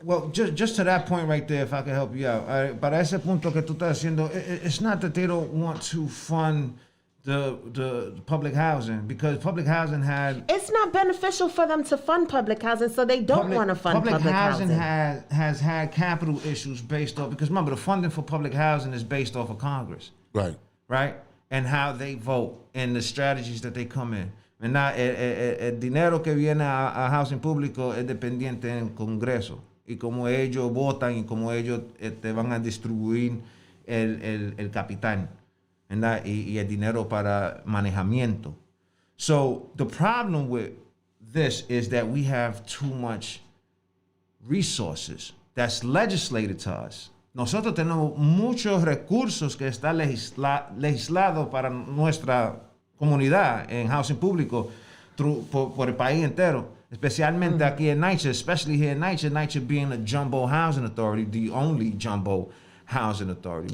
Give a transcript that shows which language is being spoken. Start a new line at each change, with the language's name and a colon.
English: Well, just to that point right there, if I can help you out.
Spanish: Para ese punto que tú estás haciendo,
English: it's not that they don't want to fund the public housing, because public housing It's not beneficial for them to fund public housing, so they don't want to fund public housing. has had capital issues based off, because remember, the funding for public housing is based off of Congress. Right? And how they vote and the strategies that they come in.
Spanish: El dinero que viene a housing público es dependiente en Congreso, y como ellos votan y como ellos van a distribuir el capital, ¿verdad? Y el dinero para manejamiento.
English: So the problem with this is that we have too much resources that's legislated to us.
Spanish: Nosotros tenemos muchos recursos que está legislado para nuestra comunidad en housing público por el país entero, especialmente aquí en NYCHA,
English: especially here in NYCHA,
Spanish: NYCHA being a jumbo housing authority, the only jumbo housing authority.